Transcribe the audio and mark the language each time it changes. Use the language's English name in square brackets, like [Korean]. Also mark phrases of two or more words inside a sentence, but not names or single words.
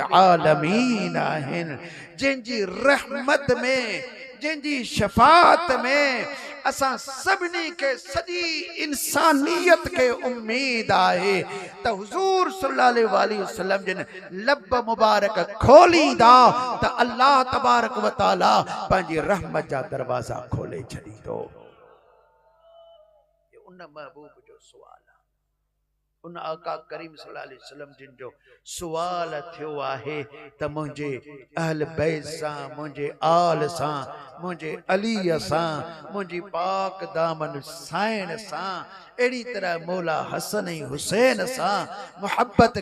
[Sindhi] आलमीन आहिनि, जिनजी रहमत में, जिनजी शफात में असां सभिनी के सॼी इंसानियत के उम्मीद आहे त हुजूर [Arabic] صلى الله عليه وسلم [Sindhi] जिन लब मुबारक खोलींदा त [Arabic] الله تبارك وتعالى [Sindhi] पंहिंजी रहमत जा दरवाजा खोले छॾींदो। उन महबूब जो सवाल, उन आका करीम [Arabic] صلى الله عليه وسلم [Sindhi] जिन जो सवाल थियो आहे त मुंहिंजे [Arabic] أهل البيت [Sindhi] सां, मुंहिंजे आल सां, मुंहिंजे अलीअ सां, मुंहिंजी पाक दामन साइण सां, अहिड़ी तरह मौला हसन ऐं हुसैन सां मोहब्बत कयो।